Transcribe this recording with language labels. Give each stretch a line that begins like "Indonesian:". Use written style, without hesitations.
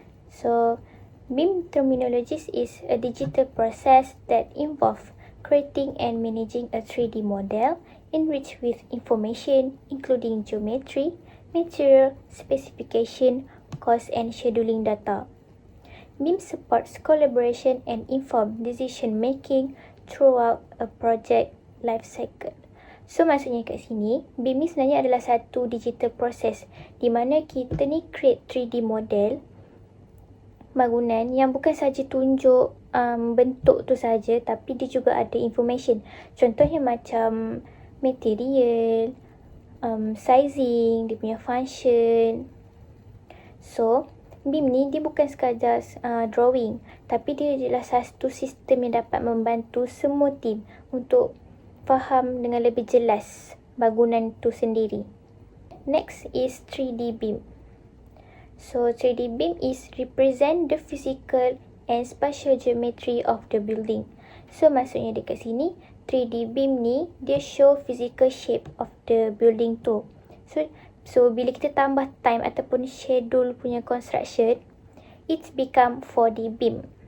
English: So, BIM terminologies is a digital process that involves creating and managing a 3D model enriched with information including geometry, material, specification, cost and scheduling data. BIM supports collaboration and informed decision making throughout a project life cycle.
Malay: So maksudnya kat sini, BIM ni sebenarnya adalah satu digital process di mana kita ni create 3D model bangunan yang bukan saja tunjuk bentuk tu saja, tapi dia juga ada information. Contohnya macam material, sizing, dia punya function. So, BIM ni dia bukan sekadar drawing, tapi dia adalah satu sistem yang dapat membantu semua tim untuk faham dengan lebih jelas bangunan tu sendiri.
English: Next is 3D BIM. So 3D BIM is represent the physical and spatial geometry of the building.
Malay: So maksudnya dekat sini 3D BIM ni dia
English: show physical shape of the building
Malay: tu. So bila kita tambah time ataupun schedule punya construction,
English: it's become 4D BIM.